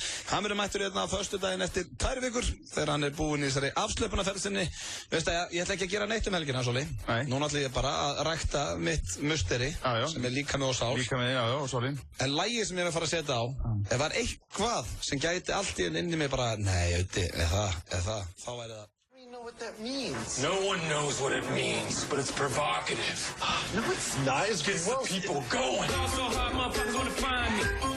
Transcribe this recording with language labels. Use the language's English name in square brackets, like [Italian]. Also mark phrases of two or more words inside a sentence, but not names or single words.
[Icelandic] Hann verður mættur hérna á föstudaginn eftir 2 vikur þegar hann er búinn í þessari afslöpunarferð Veist að ég ætla ekki að gera neitt helgina, Sóli. Núna ætla ég bara að rækta mitt musteri sem er líkami og sál. Líkami, og sálinn. En lagið sem ég er að fara að setja á, ef það er eitthvað sem gæti allt í inn í mig bara, nei, þá væri það. [English] What that means. No one knows what it means, but it's provocative. No, it's not. It gets the people going. So hard, motherfuckers wanna find me.